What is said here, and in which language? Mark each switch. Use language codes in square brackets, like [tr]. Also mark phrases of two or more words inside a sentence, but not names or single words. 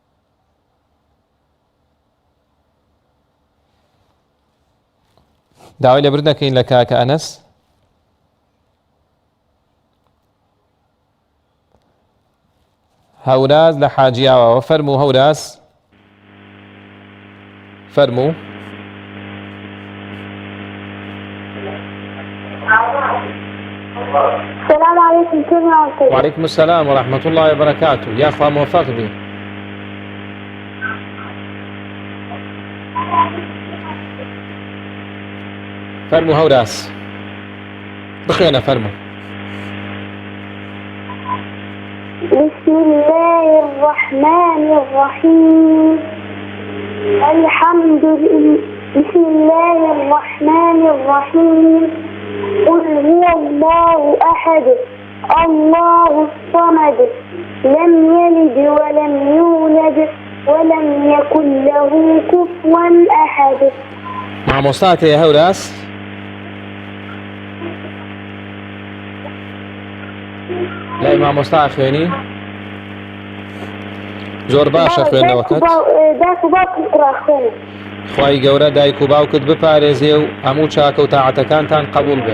[ckb] داوای لەبر نەکەین لە کاکە ئەنەس. هەوراز لە حاجیاوەوە فەرموو. هەوراز فەرموو. [ar] السلام عليكم. وعليكم السلام ورحمة الله وبركاته. يا أخوة موفق بي. [ckb] فەرموو هەوراز. بخوێنە فەرموو. [ar] بسم الله الرحمن الرحيم بسم الله الرحمن الرحيم قل هو الله أحد الله الصمد لم يلد ولم يولد ولم يكن له كفوا أحد. [ckb] مامۆستات هەیە هەوراس؟ لای مامۆستا خوێنی؟ زۆر باشە خوێندنەوەکەت. دایک و باوکم قڕاخوێنە. خوای گەورە دایک و باوکت بپارێزێ و هەموو چاکە و تاعەتەکانتان قبول بێ.